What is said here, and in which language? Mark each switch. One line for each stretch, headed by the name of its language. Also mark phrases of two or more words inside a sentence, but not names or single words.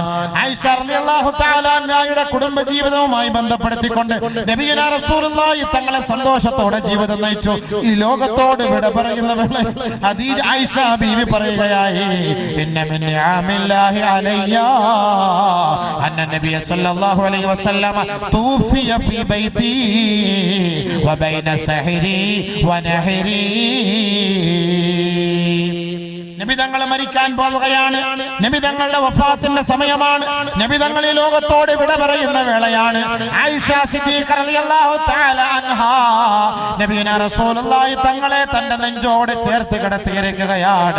Malayalam: ആയിഷ
Arabic: رضي الله تعالى
Malayalam: അൻഹയുടെ കുടുംബജീവിതവുമായി ബന്ധപ്പെടുത്തിക്കൊണ്ട്
Arabic: نبينا رسول الله
Malayalam: തങ്ങളെ സന്തോഷത്തോടെ ജീവിതം നയിച്ചു. ഈ ലോകത്തോട് വിട പറയുന്ന വേളയിൽ ഖദീജ ആയിഷ ബീവി പറയുകയായി,
Arabic: إن من نعم الله علي أن النبي صلى الله عليه وسلم توفي في بيتي وبين سحري ونحري.
Malayalam: നബി തങ്ങൾ മരിക്കാൻ പോവുകയാണ്. നബി തങ്ങളുടെ വഫാത്തിന്റെ സമയമാണ്. നബി തങ്ങൾ ഈ ലോകത്തോട് വിട പറയുന്ന വേളയാണ്. ആയിഷ സിദ്ദീഖ
Arabic: رضي الله تعالى عنها نبينا رسول الله
Malayalam: തങ്ങളെ തന്റെ നെഞ്ചോട് ചേർത്ത് കിടത്തിയിരിക്കുകയാണ്.